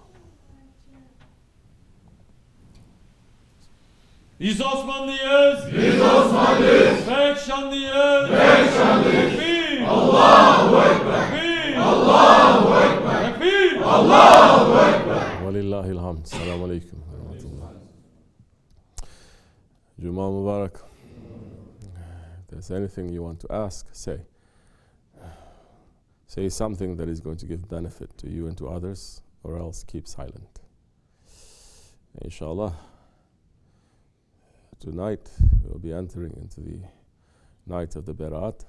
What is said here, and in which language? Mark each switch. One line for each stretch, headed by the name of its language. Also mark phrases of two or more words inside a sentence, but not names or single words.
Turkish: Biz Osmanlıyız. Biz Osmanlıyız. Pek şanlıyız. Pek şanlıyız. Tekbir.
Arabic: الله أكبر.
Turkish: Tekbir.
Arabic: الله أكبر.
Turkish: Tekbir.
Arabic: الله أكبر. ولله الحمد. السلام عليكم. جمعة مباركة.
English: If there's anything you want to ask, say. Say something that is going to give benefit to you and to others, or else keep silent. Inshallah, tonight we'll be entering into the night of the Berat.